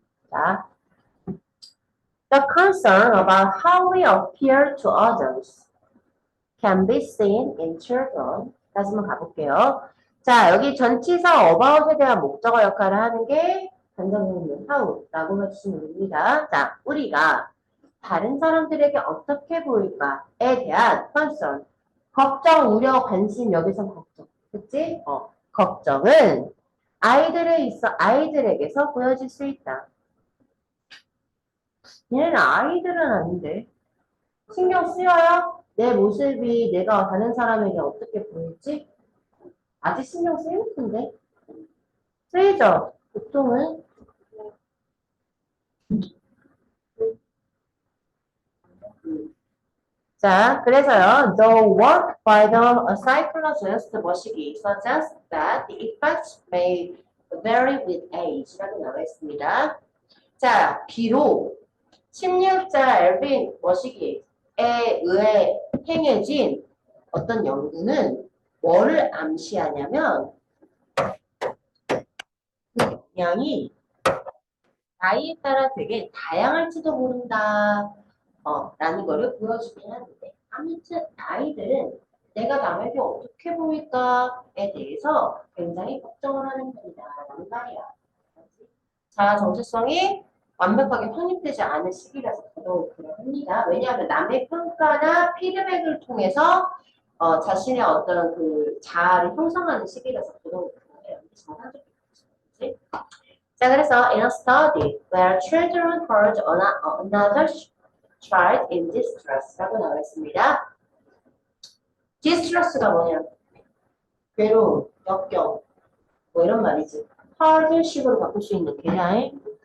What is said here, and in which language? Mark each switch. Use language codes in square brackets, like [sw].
[en] 자, the concern about how we appear to others can be seen in children. [ko] 다시 한번 가볼게요. 자, 여기 전치사 about에 대한 목적어 역할을 하는 게 관장님은 how라고 해주시면 됩니다. 자, 우리가 다른 사람들에게 어떻게 보일까에 대한 concern. 걱정, 우려, 관심, 여기선 걱정. 그치? 걱정은 아이들에게서 보여질 수 있다. 얘는 아이들은 아닌데. 신경 쓰여요? 내 모습이 내가 다른 사람에게 어떻게 보일지? 아직 신경 쓰일 텐데. 쓰이죠? 보통은. 자, 그래서요. [en] The work by the psychologist 머시기 suggests that the effects may vary with age [ko] 라고 나와 있습니다. 자, 비록 심리학자 엘빈 머시기에 의해 행해진 어떤 연구는 뭐를 암시하냐면 그 영향이 나이에 따라 되게 다양할지도 모른다. 라는 거를 보여주긴 하는데 아무튼 아이들은 내가 남에게 어떻게 보일까에 대해서 굉장히 걱정을 하는 편이다 라는 말이야. 자아 정체성이 완벽하게 확립되지 않은 시기라서 더더욱 그러합니다. 왜냐하면 남의 평가나 피드백을 통해서 자신의 어떤 그 자아를 형성하는 시기라서 더더욱 그래요. 정상적인 거지. 자, 그래서 [en] in a study where children heard another child in distress [ko] 라고 나와 있습니다. distress가 뭐냐? 괴로움, 역경, 뭐 이런 말이지. hard식으로 바꿀 수 있는 개념.